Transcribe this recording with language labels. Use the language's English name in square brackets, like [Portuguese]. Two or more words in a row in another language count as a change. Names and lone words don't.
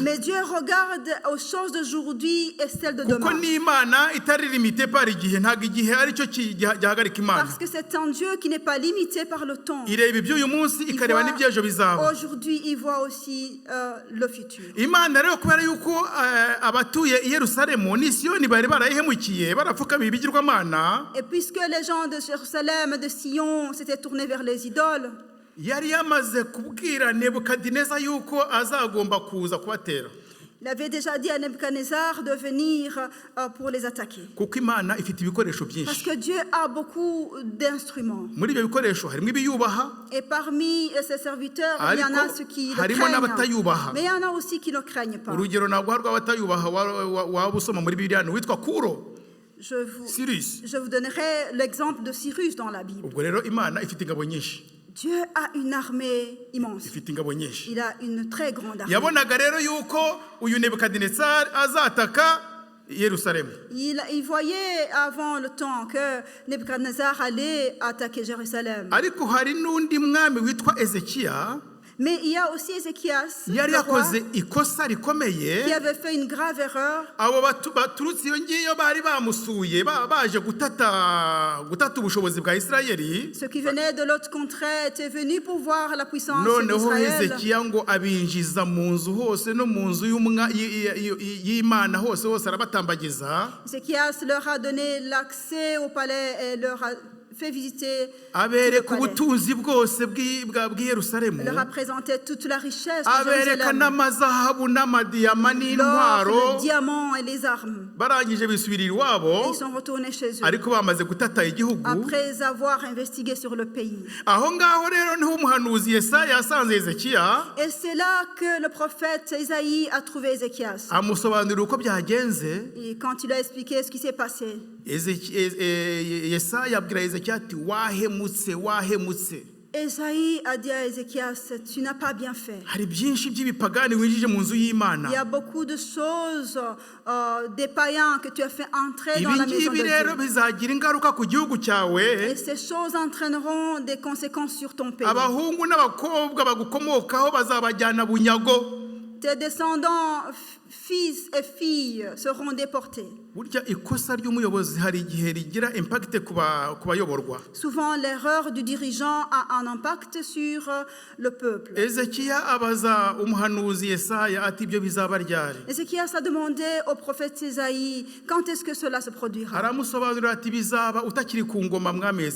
[French] Mais Dieu regarde aux choses d'aujourd'hui et celles de [Kinyarwanda] kuko [French] demain. [Kinyarwanda] n'Imana itari [French] limite par [Kinyarwanda] igihe, ntabwo igihe ari cyo gihagarika Imana. [French] Parce que c'est un Dieu qui n'est pas limité par le temps. [Kinyarwanda] ireba iby'uyu munsi [French] Il [Kinyarwanda] ikareba [French] voit- [Kinyarwanda] n'iby'ejo bizaba. [French] Aujourd'hui, il voit aussi le futur. [Kinyarwanda] Imana rero kubera yuko abatuye i Yerusalemu n'i Siyoni bari barayihemukiye, barapfukamiye ibigirwamana, [French] Et puisque les gens de Jérusalem, de Sion, s'étaient tournés vers les idoles, [Kinyarwanda] yari yamaze kubwira Nebukadineza yuko azagomba kuza kubatera, [French] il avait déjà dit à Nebuchadnezzar de venir pour les attaquer. [Kinyarwanda] kuko Imana ifite ibikoresho [French] Parce [Kinyarwanda] byinshi. [French] que Dieu a beaucoup d'instruments. [Kinyarwanda] muri ibyo bikoresho harimo ibiyubaha, [French] Et parmi ses serviteurs, il y en a ceux qui le [Kinyarwanda] harimo n'abatayubaha. [French] craignent. Mais il y en a aussi qui ne craignent pas. [Kinyarwanda] urugero ntabwo hari rw'abatayubaha waba usoma muri Bibiliya witwa Kuro, [French] Je Cyrus. vous donnerai l'exemple de Cyrus dans la Bible. [Kinyarwanda] ubwo rero Imana ifite ingabo nyinshi, [French] Dieu a une armée immense. [Kinyarwanda] ifite ingabo nyinshi. [French] Il a une très grande armée. [Kinyarwanda] yabonaga rero yuko uyu Nebukadinezari azataka Yerusalemu. [French] Il voyait avant le temps que Nebuchadnezzar allait attaquer Jérusalem. [Kinyarwanda] ariko hari n'undi mwami witwa Ezekiya [French] Mais il y a aussi Ézéchias, [Kinyarwanda] yari [French] le roi, [Kinyarwanda] yakoze ikosa rikomeye. [French] qui avait fait une grave erreur. [Kinyarwanda] abo baturutse iyo ngiyo bari bamusuye baje gutata ubushobozi bwa Isirayeli. [French] Ceux qui venaient de l'autre contrée étaient venus pour voir la puissance [Kinyarwanda] noneho [French] d'Israël. [Kinyarwanda] Hezekiya ngo abinjiza mu nzu hose no mu nzu y'Imana hose arabatambagiza, [French] Ézéchias leur a donné l'accès au palais et leur a fait visiter tout le [Kinyarwanda] abereka [French] palais. [Kinyarwanda] ubutunzi bwose bw'i Yerusalemu, [French] Il leur a présenté toute la richesse de [Kinyarwanda] abereka [French] Jérusalem, [Kinyarwanda] n'amazahabu n'amadiyama [French] l'or, [Kinyarwanda] n'intwaro. [French] le diamant et les armes. [Kinyarwanda] barangije bisubirira [French] Et [Kinyarwanda] iwabo, [French] ils sont retournés chez eux [Kinyarwanda] ariko bamaze gutata igihugu. [French] après avoir investigué sur le pays. [Kinyarwanda] aho ngaho rero niho umuhanuzi Yesaya yasanze Hezekiya, [French] Et c'est là que le prophète Isaïe a trouvé Ézéchias. [Kinyarwanda] amusobanurira uko byagenze. [French] Et quand il a expliqué ce qui s'est passé, [Kinyarwanda] Yesaya abwira Hezekiya ati wahemutse, wahemutse. [French] Esaïe a dit à Ézéchias, tu n'as pas bien fait. [Kinyarwanda] hari byinshi by'ibipagani winjije mu nzu y'Imana. [French] Il y a beaucoup de choses, des païens que tu as fait entrer dans [Kinyarwanda] Ibi [French] la maison de [Kinyarwanda] ngibi rero [French] Dieu. [Kinyarwanda] bizagira ingaruka ku gihugu cyawe. [French] Et ces choses entraîneront des conséquences sur ton pays. [Kinyarwanda] Abahungu n'abakobwa bagukomokaho bazabajyana bunyago. [French] Tes descendants, fils et filles, seront déportés. [Kinyarwanda] Burya ikosa ry'umuyobozi hari igihe rigira impact ku bayoborwa. [French] Souvent, l'erreur du dirigeant a un impact sur le peuple. [Kinyarwanda] Ezekiya abaza umuhanuzi Yesaya ati ibyo bizaba ryari. [French] Ézéchias a demandé au prophète Isaïe quand est-ce que cela se produira. [Kinyarwanda] Aramusobanurira ati bizaba utakiri ku ngoma mwami [French] Il a